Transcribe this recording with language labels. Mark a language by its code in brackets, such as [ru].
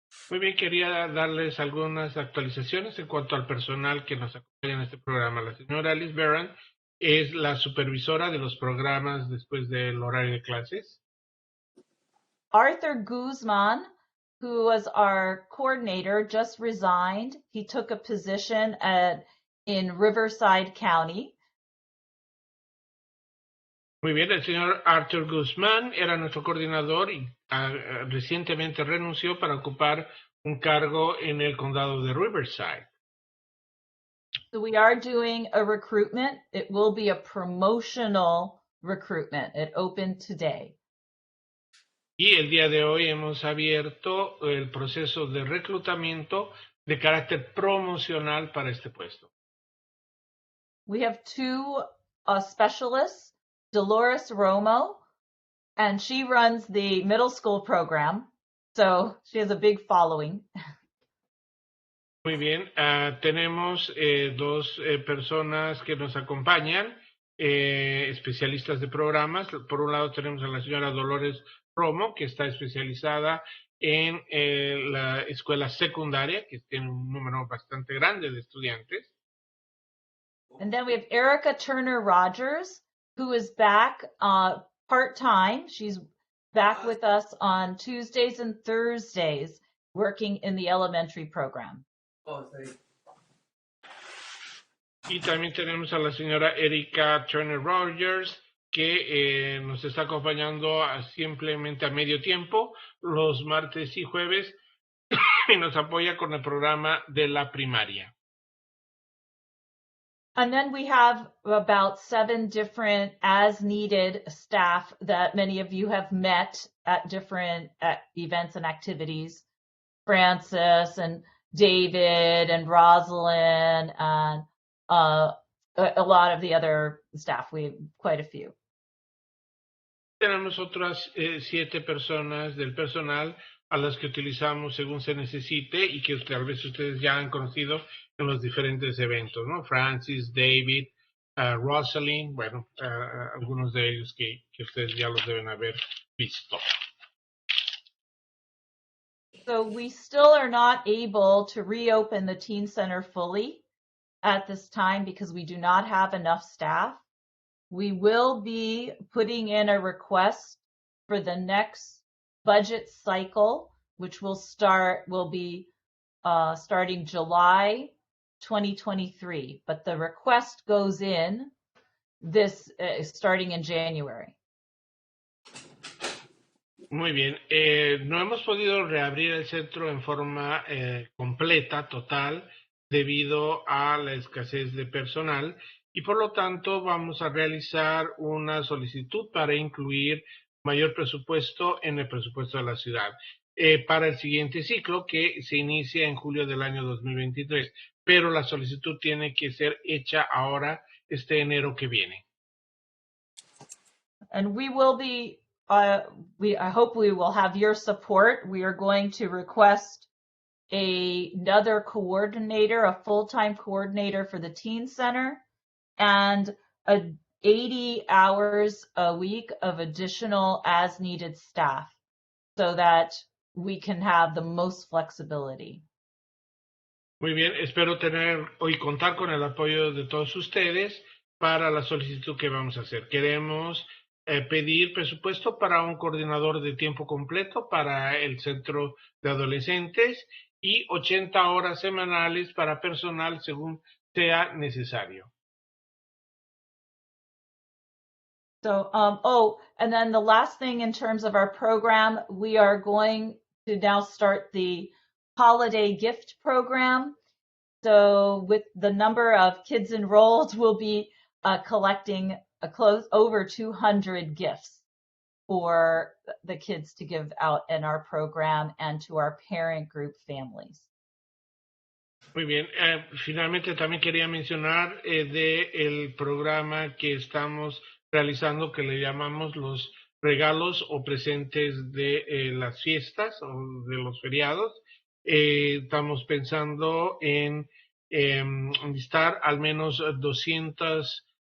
[es] Muy bien, quería darles algunas actualizaciones en cuanto al personal que nos acompaña en este programa. La señora Alice Barron es la supervisora de los programas después del horario de clases. [en] Arthur Guzman, who was our coordinator, just resigned. He took a position in Riverside County. [es] Muy bien, el señor Arthur Guzmán era nuestro coordinador y recientemente renunció para ocupar un cargo en el condado de Riverside. [en] So we are doing a recruitment. It will be a promotional recruitment. It opened today. [es] Y el día de hoy hemos abierto el proceso de reclutamiento de carácter promocional para este puesto. [en] We have two specialists, Dolores Romo, and she runs the middle school program. So she has a big following. [es] Muy bien, tenemos dos personas que nos acompañan, especialistas de programas. Por un lado tenemos a la señora Dolores Romo, que está especializada en la escuela secundaria, que tiene un número bastante grande de estudiantes. [en] And then we have Erica Turner Rogers, who is back part-time. She's back with us on Tuesdays and Thursdays, working in the elementary program. [es] Y también tenemos a la señora Erika Turner Rogers, que nos está acompañando simplemente a medio tiempo los martes y jueves y nos apoya con el programa de la primaria. [en] And then we have about 7 different as-needed staff that many of you have met at different events and activities. Francis and David and Rosalind and a lot of the other staff. We have quite a few. [es] Tenemos otras 7 personas del personal a las que utilizamos según se necesite y que tal vez ustedes ya han conocido en los diferentes eventos, ¿no? Francis, David, Rosalind, bueno, algunos de ellos que ustedes ya los deben haber visto. [en] So we still are not able to reopen the Teen Center fully at this time because we do not have enough staff. We will be putting in a request for the next budget cycle, which will be starting July 2023, but the request goes in this starting in January. [es] Muy bien, no hemos podido reabrir el centro en forma completa, total, debido a la escasez de personal y por lo tanto vamos a realizar una solicitud para incluir mayor presupuesto en el presupuesto de la ciudad para el siguiente ciclo que se inicia en julio del año 2023, pero la solicitud tiene que ser hecha ahora este enero que viene. [en] And we will be I hope we will have your support. We are going to request another coordinator, a full-time coordinator for the Teen Center, and 80 hours a week of additional as-needed staff so that we can have the most flexibility. [es] Muy bien, espero tener hoy contar con el apoyo de todos ustedes para la solicitud que vamos a hacer. Queremos pedir presupuesto para un coordinador de tiempo completo para el centro de adolescentes y 80 horas semanales para personal según sea necesario. [en] So, and then the last thing in terms of our program, we are going to now start the holiday gift program. So with the number of kids enrolled, we'll be collecting over 200 gifts for the kids to give out in our program and to our parent group families. [es] Muy bien, finalmente también quería mencionar del programa que estamos realizando que le llamamos los regalos o presentes de las fiestas o de los feriados. Estamos pensando en listar al menos 200